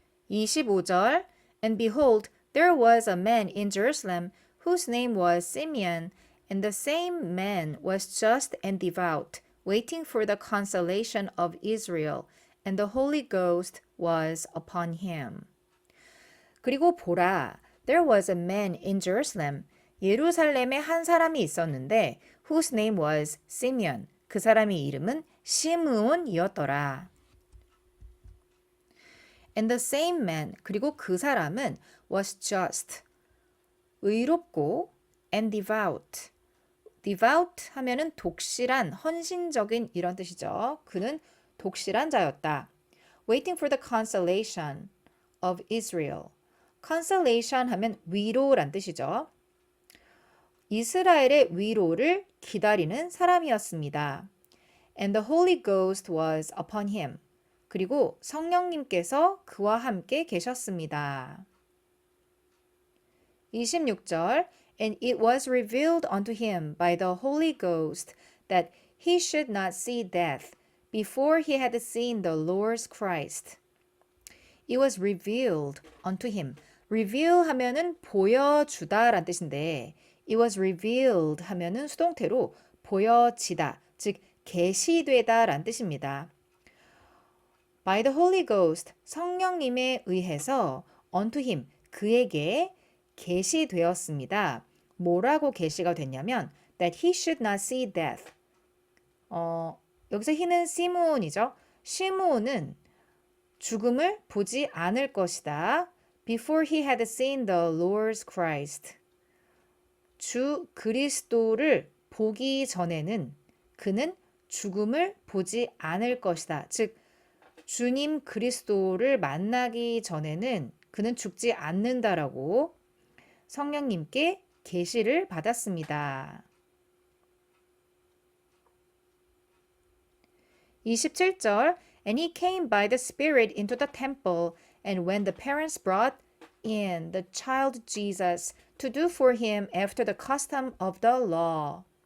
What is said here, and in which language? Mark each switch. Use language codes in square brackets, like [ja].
[en] 25절 And behold, there was a man in Jerusalem whose name was Simeon, and the same man was just and devout, waiting for the consolation of Israel, and the Holy Ghost was upon him. [ko] 그리고 보라, [en] there was a man in Jerusalem. [ko] 예루살렘에 한 사람이 있었는데 [en] whose name was Simeon. [ko] 그 사람의 이름은 시므온이었더라. [en] And the same man, [ko] 그리고 그 사람은 [en] was just, [ko] 의롭고 [en] and devout. [ko] devout 하면은 독실한, 헌신적인 이런 뜻이죠. 그는 독실한 자였다. [en] waiting for the consolation of Israel. [ko] consolation 하면 위로란 뜻이죠. 이스라엘의 위로를 기다리는 사람이었습니다. [en] And the Holy Ghost was upon him. [ko] 그리고 성령님께서 그와 함께 계셨습니다. [en] 26절 And it was revealed unto him by the Holy Ghost that he should not see death before he had seen the Lord's Christ. It was revealed unto him. [ko] reveal 하면은 보여주다 란 뜻인데 [en] it was revealed [ko] 하면은 수동태로 보여지다, 즉 계시되다 란 뜻입니다. [en] By the Holy Ghost, [ko] 성령님에 의해서 [en] unto him, [ko] 그에게 계시되었습니다. 뭐라고 계시가 됐냐면 [en] that he should not see death. [ko] 여기서 he는 시므온이죠. 시므온은 죽음을 보지 않을 것이다. [en] Before he had seen the Lord's Christ. [ko] 주 그리스도를 보기 전에는 그는 죽음을 보지 않을 것이다. 즉 주님 그리스도를 만나기 전에는 그는 죽지 않는다라고 성령님께 계시를 받았습니다. [en] 27절 And he came by the Spirit into the temple, and when the parents brought in the child Jesus to do for him after the custom of the law.